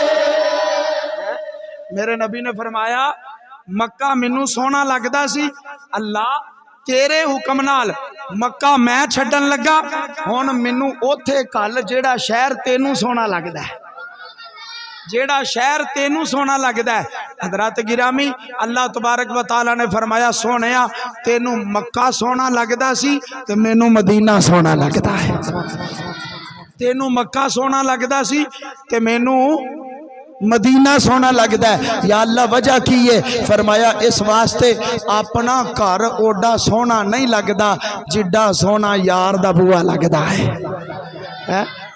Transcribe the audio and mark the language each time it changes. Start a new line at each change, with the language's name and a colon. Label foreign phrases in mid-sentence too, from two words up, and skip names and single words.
Punjabi: میرے نبی نے فرمایا مکہ مینوں سوہنا لگدا سی، اللہ تیرے حکم نال مکہ میں چھڈن لگا، ہن مینوں اوتھے گھل جہڑا شہر تینوں سوہنا لگدا ہے، جہڑا شہر تینوں سوہنا لگدا ہے. حضرات گرامی
Arabic: الله تبارك و تعالى
Punjabi: نے فرمایا سوہنیا تینوں مکہ سوہنا لگدا سی تے مینوں مدینہ سوہنا لگدا ہے. تینوں مکہ سوہنا لگدا سی تے مینوں مدینہ سوہنا لگتا ہے. یا اللہ وجہ کی ہے? فرمایا اس واسطے اپنا گھر اوڈا سوہنا نہیں لگتا جڈا سوہنا یار دا بوآ لگتا ہے.